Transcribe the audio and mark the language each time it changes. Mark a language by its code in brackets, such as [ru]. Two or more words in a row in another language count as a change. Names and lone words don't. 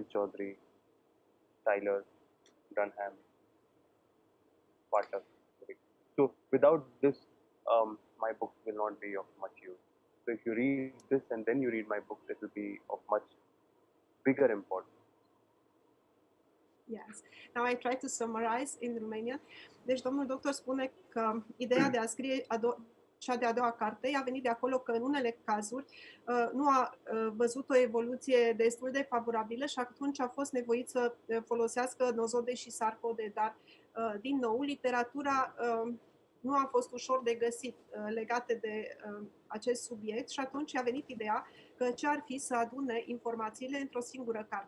[en] Chaudhary, Tyler, Dunham, Patak. So without this, my books will not be of much use. So if you read this and then you read my books, it will be of much bigger importance. yes. Now I try to summarize in Romanian. [ro] Deci domnul doctor spune că ideea de a scrie cea de-a doua carte a venit de acolo că în unele cazuri nu a văzut o evoluție destul de favorabilă și atunci a fost nevoit să folosească nozode și sarcode, dar din nou literatura nu a fost ușor de găsit legate de acest subiect și atunci a venit ideea că ce ar fi să adune informațiile într-o singură carte.